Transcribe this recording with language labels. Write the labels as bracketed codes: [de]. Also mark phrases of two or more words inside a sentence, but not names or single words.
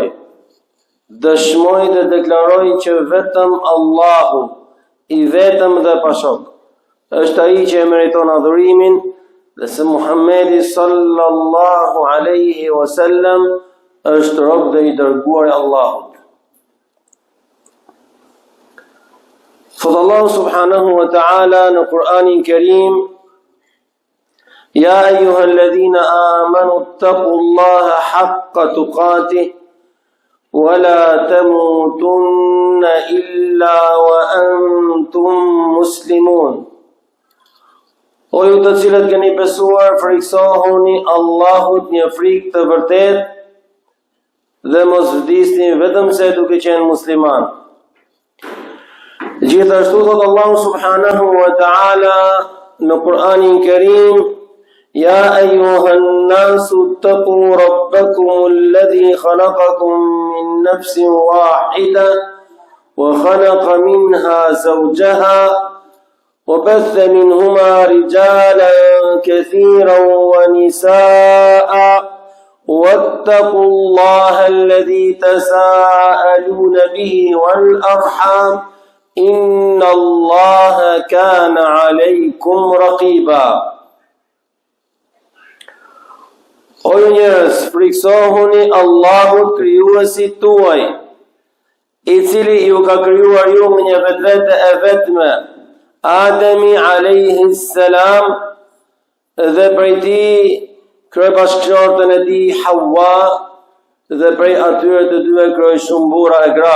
[sq] Dëshmoj dhe deklaroj që vetëm Allahu I vetëm dhe pashok është ai që e meriton adhurimin dhe se Muhammedi [ar] صلى الله عليه وسلم [sq] është rob dhe I dërguar I Allahut. Thot Allahu [ar] سبحانه وتعالى [sq] në Kur'anin Kerim: [ar] يا أيها الذين آمنوا اتقوا الله حق تقاته ولا تموتن إلا وأنتم مسلمون. [sq] O ju të cilët keni besuar, friksohuni Allahut një frikë të vërtet dhe mos vdisni vetëm se duke qenë musliman. Gjithashtu thot Allahu [ar] سبحانه وتعالى [sq] në Kur'anin Kerim: [ar] يا أيها الناس اتقوا ربكم الذي خلقكم من نفس واحدة وخلق منها زوجها وبث منهما رجالا كثيرا ونساء واتقوا الله الذي تساءلون به والأرحام إن الله كان عليكم رقيبا. [sq] O njerëz, friksohuni Allahut krijuesit tuaj, I cili ju ka krijuar ju me një vetvete e vetme, Ademi [ar] عليه السلام, [sq] dhe prej tij kryebashkëshortën e tij Hawa, dhe prej atyre të dyve krijoi shumë burra e gra.